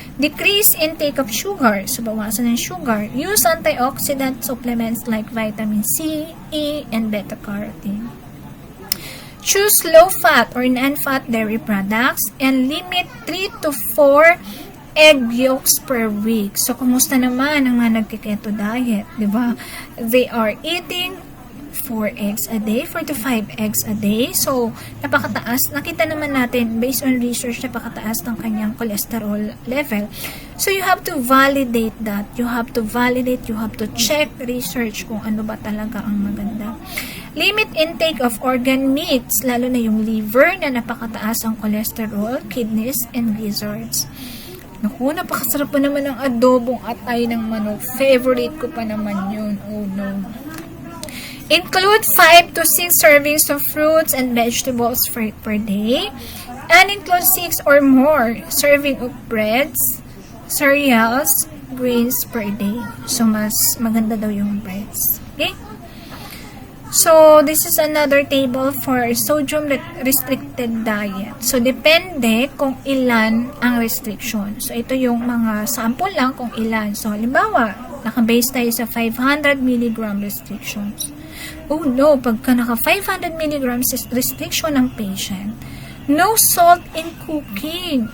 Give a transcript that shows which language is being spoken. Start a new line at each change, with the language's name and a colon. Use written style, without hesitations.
English: Decrease intake of sugar,
Filipino: so bawasan ng sugar.
English: Use antioxidant supplements like vitamin C, E, and beta-carotene. Choose low-fat or non-fat dairy products and limit 3 to 4 egg yolks per week.
Filipino: So, kumusta naman ang mga nagkiketo diet, di ba?
English: They are eating 4 eggs a day, 4 to 5 eggs a day.
Filipino: So, napakataas. Nakita naman natin, based on research, napakataas ng kanyang cholesterol level.
English: So, you have to validate that. You have to validate, you have to check research
Filipino: kung ano ba talaga ang maganda.
English: Limit intake of organ meats,
Filipino: lalo na yung liver na napakataas ang cholesterol,
English: kidneys, and gizzards.
Filipino: Naku, napakasarap pa naman ng adobong atay ng manok. Favorite ko pa naman yun.
English: Oh no. Include 5 to 6 servings of fruits and vegetables per day. And include 6 or more serving of breads, cereals, grains per day. So, mas maganda daw yung breads. Okay? So, this is another table for sodium restricted diet.
Filipino: So, depende kung ilan ang restriction. So, ito yung mga sample lang kung ilan. So, halimbawa, naka-base tayo sa 500 mg restrictions. Oh no, pagka naka 500 mg restriction ng patient, no salt in cooking.